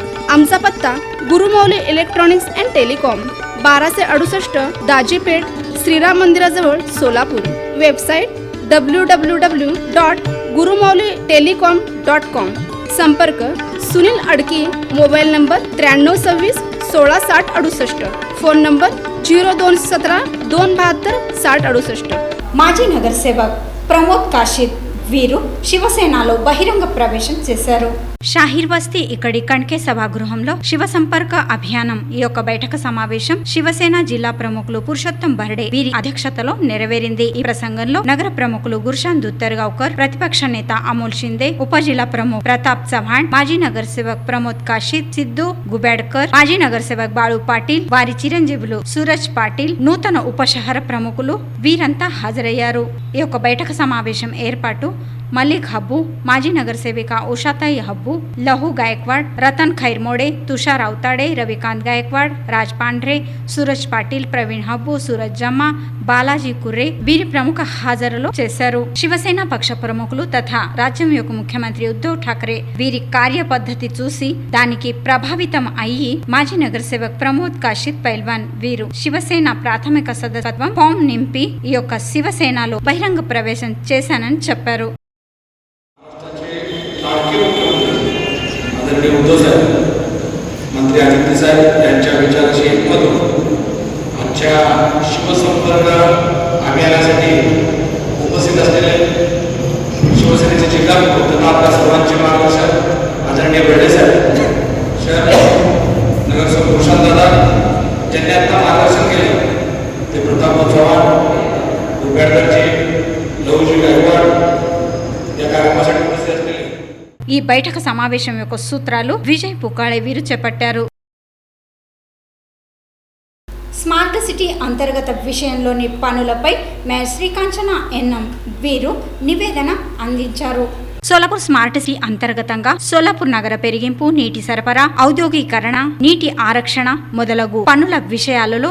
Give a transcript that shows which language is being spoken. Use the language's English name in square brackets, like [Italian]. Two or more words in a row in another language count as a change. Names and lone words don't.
[Marathi] आमचा पत्ता गुरुमाऊली इलेक्ट्रॉनिक्स अँड टेलिकॉम, 1268 दाजीपेठ, श्रीराम मंदिराजवळ, सोलापूर. वेबसाईट www.gurumaulitelecom.com. संपर्क सुनील अडकी, [English] mobile number [Marathi] 9326 1660 68, [English] phone number [Marathi] 0217 272 6068. [Telugu] మాజీ నగరసేవక్ ప్రమోద్ కాశిత్ వీరు శివసేనలో బహిరంగ ప్రవేశం చేశారు. షాహీర్ బస్తీ ఇక్కడి కణ్కే సభాగృహంలో శివ సంపర్క అభియానం ఈ యొక్క బైఠక సమావేశం శివసేన జిల్లా ప్రముఖులు పురుషోత్తం బర్డే వీరి అధ్యక్షతలో నెరవేరింది. ఈ ప్రసంగంలో నగర ప్రముఖులు గుర్షాన్ దుత్తర్గావ్కర్, ప్రతిపక్ష నేత అమోల్ షిందే, ఉప జిల్లా ప్రముఖ్ ప్రతాప్ చవ్హాణ్, మాజీ నగర సేవక్ ప్రమోద్ కాశిత్, సిద్ధు గుబేడ్కర్, మాజీ నగర సేవక్ బాళు పాటిల్, వారి చిరంజీవులు సూరజ్ పాటిల్, నూతన ఉప షహర ప్రముఖులు వీరంతా హాజరయ్యారు. ఈ యొక్క బైఠక సమావేశం ఏర్పాటు मलिक हब्बू, [Marathi] माजी नगरसेविका [Telugu] उषाताई हब्बू, लहू गायकवाड, रतन खैरमोडे, तुषार अवताडे, रविकांत गायकवाड, राज पांढरे, सूरज पाटील, प्रवीण हब्बू, सूरज जम्मा, బాలాజీ కుర్రే వీరి ప్రముఖ హాజరులో చేశారు. శివసేన పక్ష ప్రముఖులు తథా రాజ్యం యొక్క ముఖ్యమంత్రి ఉద్ధవ్ ఠాక్రే వీరి కార్యపద్ధతి చూసి దానికి ప్రభావితం అయ్యి మాజీ నగర సేవక్ ప్రమోద్ కాశిత్ పైల్వాన్ వీరు శివసేన ప్రాథమిక సదస్యత్వం ఫామ్ నింపి ఈ యొక్క శివసేనలో బహిరంగ ప్రవేశం చేశానని చెప్పారు. [Marathi] मंत्री आदित्य साहेब यांच्या विचाराशी एकमत होतो. आजच्या शिवसंपर्क अभियानासाठी उपस्थित असलेले शिवसेनेचे जिल्हा प्रमुख तथा आपल्या सर्वांचे मार्गदर्शक आदरणीय बर्डे साहेब, शहर नगरसेवक भूषण दादा ज्यांनी आता मार्गदर्शन केले ते प्रताप चव्हाण, गुबेडकरजी, लहूजी गायकवाड या कार्यक्रमासाठी उपस्थित असलेले. [Telugu] ఈ బైఠక సమావేశం యొక్క సూత్రాలు విజయ్ పుకాళే వీరు చేపట్టారు. స్మార్ట్ సిటీ అంతర్గత విషయంలోని పనులపై మేయర్ శ్రీకాంచన ఎన్ఎం వీరు నివేదన అందించారు. సోలాపూర్ స్మార్ట్ సిటీ అంతర్గతంగా సోలాపూర్ నగర పెరిగింపు, నీటి సరఫరా, ఔద్యోగీకరణ, నీటి ఆరక్షణ మొదలగు పనుల విషయాలలో